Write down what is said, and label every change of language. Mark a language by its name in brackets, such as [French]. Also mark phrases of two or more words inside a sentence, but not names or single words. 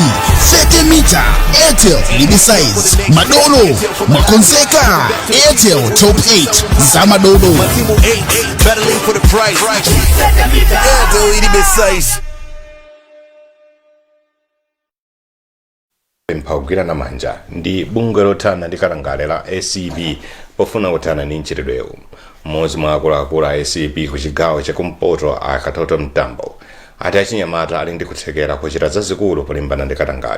[Nyanja] 30 mita Airtel ilibe size madolo mwakonzeka. Airtel top 8 za madolo. [English] Matimu 8 battling for the prize. [Nyanja] Airtel ilibe size. mphaugwira na manja ndi bungwe lotana ndi kalangale la ACB pofuna kutana ndi mchitidwewu. Mmodzi mwa akuluakulu a ACB ku chigawo chakumpoto akatoto mtambo ati achinyamata ali ndi kuthekera kuchita zazikulu polimbana ndi katangale.